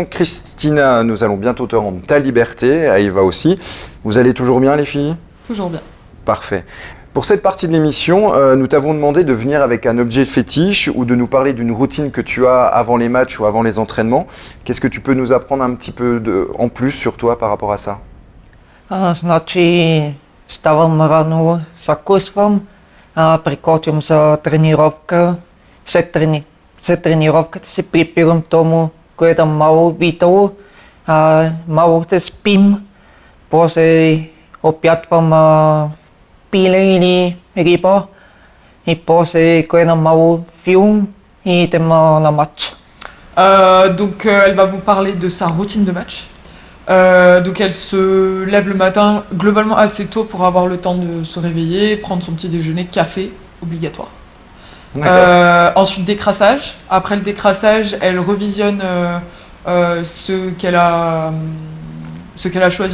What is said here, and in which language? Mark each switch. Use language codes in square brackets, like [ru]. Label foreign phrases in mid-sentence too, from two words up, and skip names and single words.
[fr] Christina, nous allons bientôt te rendre ta liberté, Aïva aussi. Vous allez toujours bien, les filles? Toujours bien. Parfait. Pour cette partie de l'émission, nous t'avons demandé de venir avec un objet fétiche ou de nous parler d'une routine que tu as avant les matchs ou avant les entraînements. Qu'est-ce que tu peux nous apprendre un petit peu en plus sur toi par rapport à ça? [bg] Значи, ставам рано, закусвам, приготвям за тренировка, след тренировката си прибирам дому, гледам малко видео, малко се спим, после обядвам пиле или риба и после гледам малко филм и идем на матч. [fr] Donc elle va vous parler de sa routine de match. Donc elle se lève le matin globalement assez tôt pour avoir le temps de se réveiller, prendre son petit déjeuner, café obligatoire. Ensuite décrassage. Après le décrassage, elle revisionne ce qu'elle a choisi.